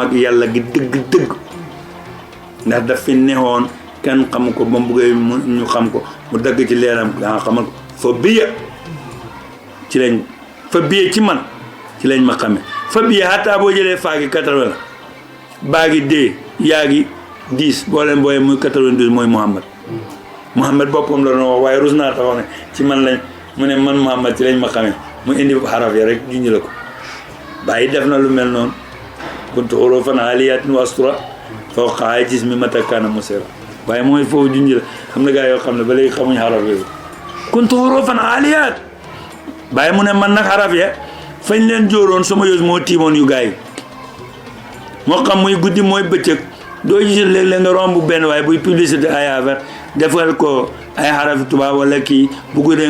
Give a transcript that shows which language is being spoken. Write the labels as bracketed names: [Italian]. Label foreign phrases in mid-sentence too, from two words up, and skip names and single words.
[Wolof] ak yàlla gi dëgg-dëgg ndax daf fi neexoon kenn xam ko ba mu bëggee ñu xam ko mu dagg ci leeram daa xamal ko fa biya ci lañ fa biya ci man ci lañ ma xamee fa biya xataa boo jëlee faagi 80 la baagi dee yaa gi 10 boo leen booyee muy 92 mooy Muhammad boppam la doon wax waaye rus naa taxaw ne ci man lañ mu ne man Muhammad ci lañ ma xamee mu indi xaraf ya rek junj la ko bàyyi def na lu mel noonu [Arabic] كنت حروفا عاليات وأسطرا فوق جسمي متى كان مسيرا [Wolof] waaye mooy foofu junj la xam na gaa yoo xam ne ba léegi xamuñ xaraf yooyu [Arabic] كنت حروفا عاليات [Wolof] bàyyi mu ne man nag xaraf ya fañ leen jóoroon sama yos moo tiimoon yu gaa yi moo xam muy guddi mooy bëccëg doo gis léeg-léeg nga romb benn waaye buy publicité ay affaire defal ko ay xarafi tubaab wala kii bu guddee